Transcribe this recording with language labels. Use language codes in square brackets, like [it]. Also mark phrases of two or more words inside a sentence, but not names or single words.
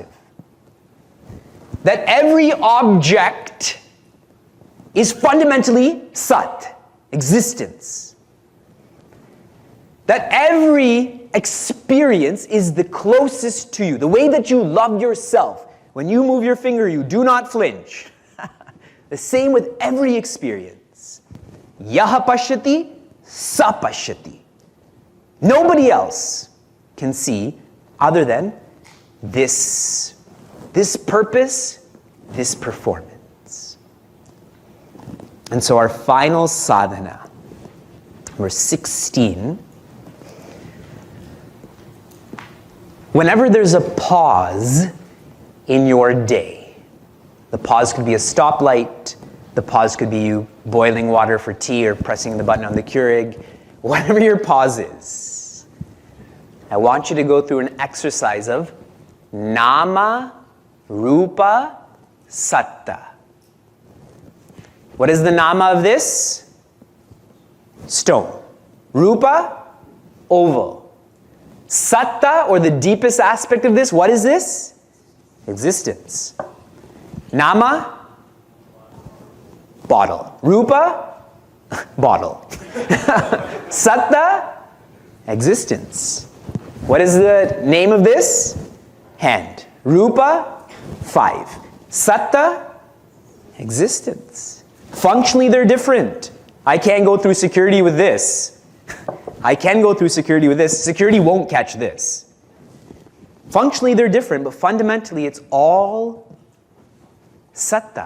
[en] That every object is fundamentally sat, existence. That every experience is the closest to you. The way that you love yourself. When you move your finger, you do not flinch. The same with every experience. [sa] Yaha pashyati, sa pashyati. [en] Nobody else can see other than this purpose, this performance. And so our final sadhana, number 16, whenever there's a pause in your day, the pause could be a stoplight, the pause could be you boiling water for tea or pressing the button on the Keurig, whatever your pause is, I want you to go through an exercise of [sa] nama, rupa, satta. [en] What is the nama of this? Stone. Rupa, oval. Satta, or the deepest aspect of this, what is this? Existence. Nama, bottle. Rupa, bottle. Satta, existence. What is the name of this? Hand. Rupa, 5. Satta, existence. Functionally, they're different. I can't go through security with this. I can go through security with this. Security won't catch this. Functionally, they're different, but fundamentally, it's all satta.